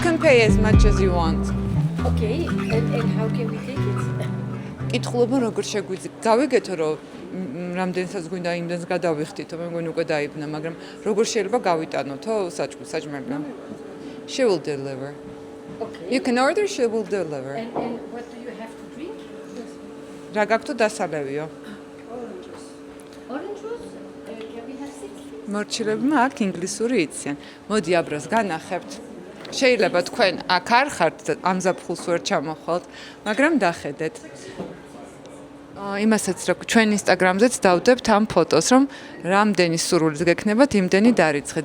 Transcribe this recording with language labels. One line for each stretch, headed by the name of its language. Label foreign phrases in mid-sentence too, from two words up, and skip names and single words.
English: pay as much as you want. Okay, and how can we take it?
Georgian: კითხულობ როგორ შეგვიძლია გავიგეთო რომ რამდენსაც გვინდა იმდენს გადავიხდითო მე მგონი უკვე დაიბნა მაგრამ როგორ შეიძლება გავიტანოთო საჭმელი
English: She will deliver. Okay. You can order she will deliver. And what do you have to drink?
Georgian: რა გაქვთ დასალევიო?
English: Oranges. Orange juice? Can we have 6?
Georgian: მორჩილებმა აქ ინგლისური იციან. მოდი აბრას განახებთ. შეიძლება თქვენ აქ არ ხართ და ამ ზაფხულს ვერ ჩამოხვალთ, მაგრამ დახედეთ. იმასაც რომ ჩვენ ინსტაგრამზეც დავდებთ ამ ფოტოს, რომ რამდენი სურვილით გექნებათ, იმდენი დარიცხეთ.